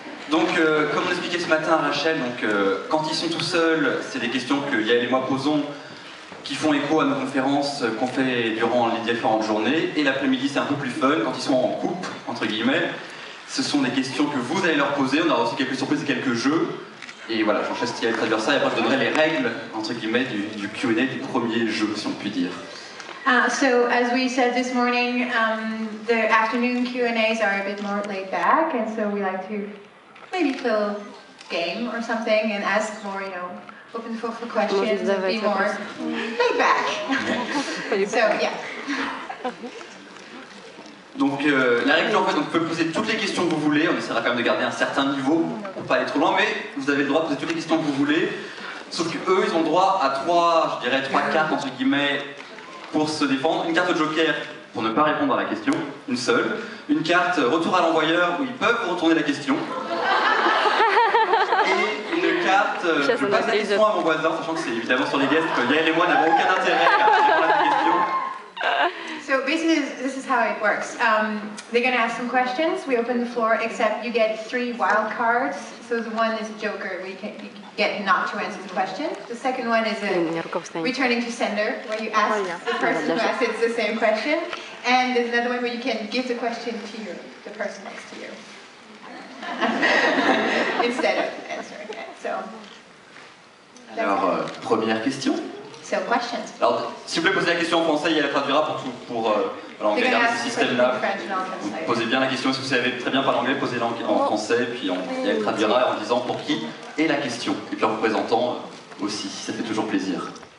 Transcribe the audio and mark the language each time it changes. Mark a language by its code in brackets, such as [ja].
[fr] Donc comme on expliquait ce matin à Rachel, quand ils sont tout seuls, c'est des questions que Yael et moi posons qui font écho à nos conférences qu'on fait durant les différentes journées, et l'après-midi c'est un peu plus fun quand ils sont en couple, entre guillemets. Ce sont des questions que vous allez leur poser, on aura aussi quelques surprises et quelques jeux. Et voilà, j'en laisse Yael traduire ça et après je donnerai les règles, entre guillemets, du Q&A du premier jeu, si on peut dire. [en] So as we said this morning, the afternoon Q&As are a bit more laid back, and so we like to maybe play a game or something and ask more, open for questions and be more laid back. So yeah. [fr] Donc la règle en fait, vous pouvez poser toutes les questions que vous voulez, on essaiera quand même de garder un certain niveau pour pas aller trop loin, mais vous avez le droit de poser toutes les questions que vous voulez, sauf qu'eux ils ont le droit à trois cartes entre guillemets pour se défendre, une carte joker pour ne pas répondre à la question, une seule, une carte retour à l'envoyeur où ils peuvent vous retourner la question, et une carte je passe la question à mon voisin, sachant que c'est évidemment sur les guests que Yael et moi n'avons aucun intérêt à répondre à la question. [en] So basically, this is how it works. They're going to ask some questions. We open the floor, except you get 3 wild cards. So the one is a joker, where you get not to answer the question. The second one is a returning to sender, where you ask the person who asked it the same question. And there's another one where you can give the question to the person next to you, instead of answering it. So. [fr] Alors, première question. [en] So questions. [fr] Alors, si vous voulez poser la question en français, il la traduira pour on va garder ce système-là. Posez bien la question, si vous savez très bien parler anglais, posez-la en français, puis elle traduira en disant pour qui est la question, et puis en vous présentant aussi, ça fait toujours plaisir.